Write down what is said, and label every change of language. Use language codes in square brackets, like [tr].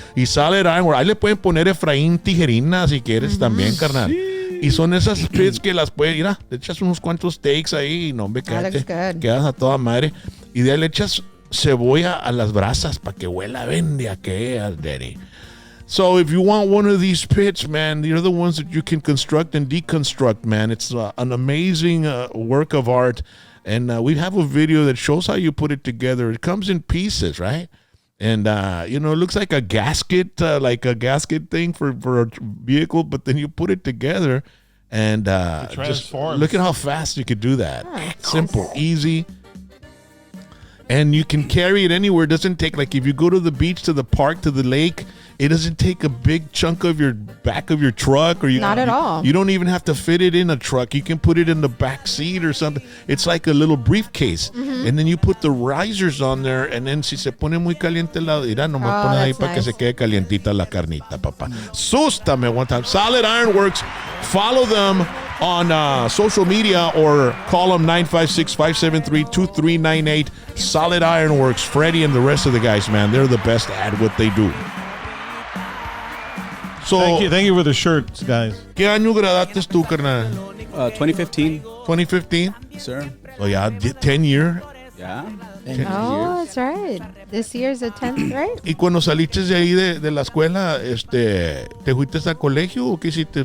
[es] Y solid ironwork, ahí le pueden poner Efrain Tijerina si quieres también, carnal. Y son esas pits que las puedes, mira, le echas unos cuantos steaks ahí y no, hombre, quedas a toda madre. Y de ahí le echas cebolla a las brasas para que huela bien de aquellas, daddy. [en] So if you want one of these pits, man, they're the ones that you can construct and deconstruct, man. It's an amazing work of art. And we have a video that shows how you put it together. It comes in pieces, right? And, it looks like a gasket thing for a vehicle, but then you put it together and just look at how fast you could do that. Simple, easy. And you can carry it anywhere. It doesn't take, like if you go to the beach, to the park, to the lake, it doesn't take a big chunk of your back of your truck. Not at all. You don't even have to fit it in a truck. You can put it in the back seat or something. It's like a little briefcase. And then you put the risers on there, and then [es] si se pone muy caliente la irá, nomás pones ahí para que se quede calientita la carnita, papá. [en] Sústame one time. Solid Ironworks. Follow them on social media or call them 956-573-2398. Solid Ironworks. Freddy and the rest of the guys, man, they're the best at what they do. So, thank you for the shirts, guys. [es] ¿Qué año graduaste tú, carnal? [en] 2015. 2015? Yes, sir. So, yeah, 10 year Yeah. Oh, that's right. This year's the 10th, right? [es] Y cuando saliste de ahí de la escuela, ¿te fuiste al colegio o qué hiciste?